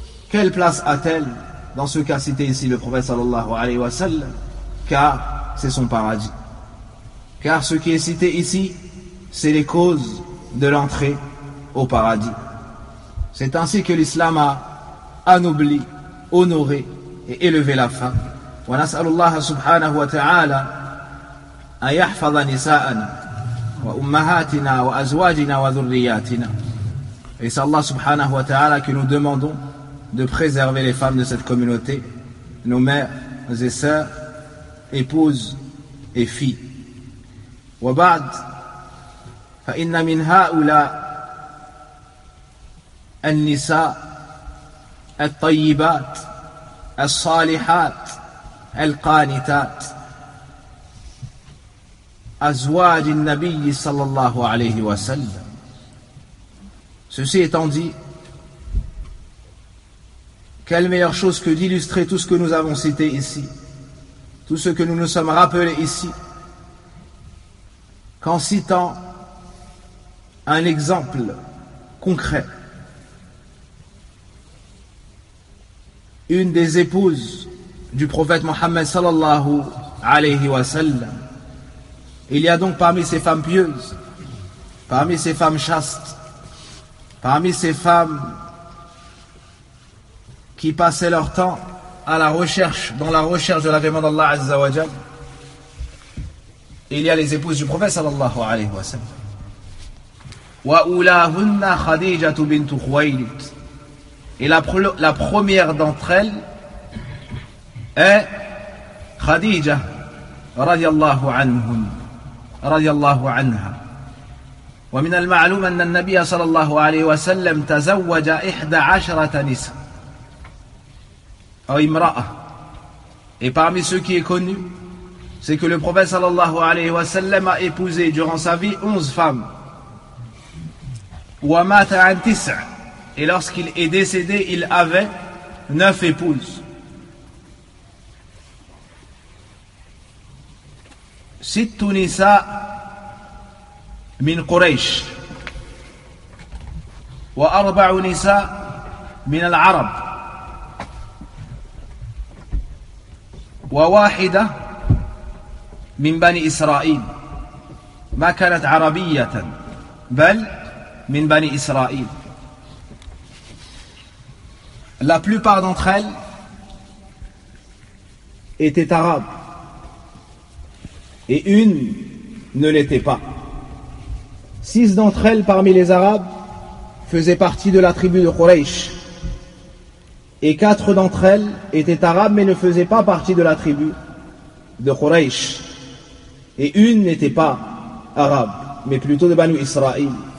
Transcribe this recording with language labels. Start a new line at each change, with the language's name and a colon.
French: Quelle place a-t-elle dans ce cas cité ici le prophète sallallahu alayhi wa sallam, car c'est son paradis. Car ce qui est cité ici, c'est les causes de l'entrée au paradis. C'est ainsi que l'islam a anobli, honoré et élevé la femme.
Arabic: Wa nas'alullah subhanahu wa ta'ala أن يحفظ نساءنا وأمهاتنا وأزواجنا وذرياتنا.
French: Et c'est Allah subhanahu wa ta'ala que nous demandons de préserver les femmes de cette communauté, nos mères et sœurs, épouses et filles.
Arabic: وبعد فإن من هؤلاء النساء الطيبات الصالحات القانتات أزواج النبي صلى الله عليه وسلم.
French: Ceci étant dit, quelle meilleure chose que d'illustrer tout ce que nous avons cité ici, tout ce que nous nous sommes rappelés ici, qu'en citant un exemple concret, une des épouses du prophète Mohammed
Arabic: صلى الله عليه وسلم.
French: Il y a donc parmi ces femmes pieuses, parmi ces femmes chastes, parmi ces femmes qui passaient leur temps à la recherche, dans la recherche de l'agrément d'Allah Azza wa Jal, il y a les épouses du prophète sallallahu alayhi wa sallam.
Arabic: وَأُولَاهُنَّ خَدِيجَةُ بِنْتُ خُوَيْلِدْ.
French: Et la première d'entre elles est Khadija radiallahu anhum.
Arabic: رضي الله عنها ومن المعلوم أن النبي صلى الله عليه وسلم تزوج 11 نساء أو امرأة.
French: Et parmi ceux qui est connu, c'est que le prophète
Arabic: صلى الله عليه وسلم
French: a épousé durant sa vie 11 femmes.
Arabic: ومات عن 9.
French: Et lorsqu'il est décédé, il avait 9 épouses.
Arabic: ست نساء من قريش وأربع نساء من العرب وواحدة من بني إسرائيل ما كانت عربية بل من بني إسرائيل.
French: La plupart d'entre elles étaient arabes et une ne l'était pas. Six d'entre elles parmi les arabes faisaient partie de la tribu de Quraysh et quatre d'entre elles étaient arabes mais ne faisaient pas partie de la tribu de Quraysh et une n'était pas arabe mais plutôt de Banu Israël.